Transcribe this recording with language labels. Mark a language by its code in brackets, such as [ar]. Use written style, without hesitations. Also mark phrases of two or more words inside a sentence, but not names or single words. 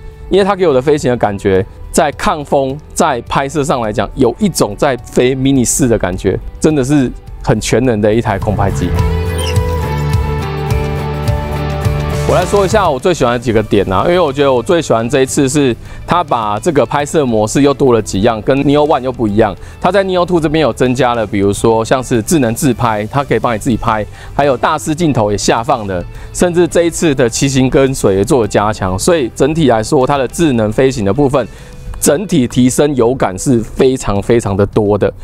[zh] 因為它給我的飛行的感覺，在抗風、在拍攝上來講，有一種在飛 Mini 4的感覺，真的是很全能的一台空拍機。我來說一下我最喜歡的幾個點啊，因為我覺得我最喜歡這一次是它把這個拍攝模式又多了幾樣，跟 Neo One 又不一樣。它在 Neo 2這邊有增加了，比如說像是智能自拍，它可以幫你自己拍，還有大師鏡頭也下放了，甚至這一次的騎行跟隨也做了加強。所以整體來說，它的智能飛行的部分，整體提升有感是非常非常的多的。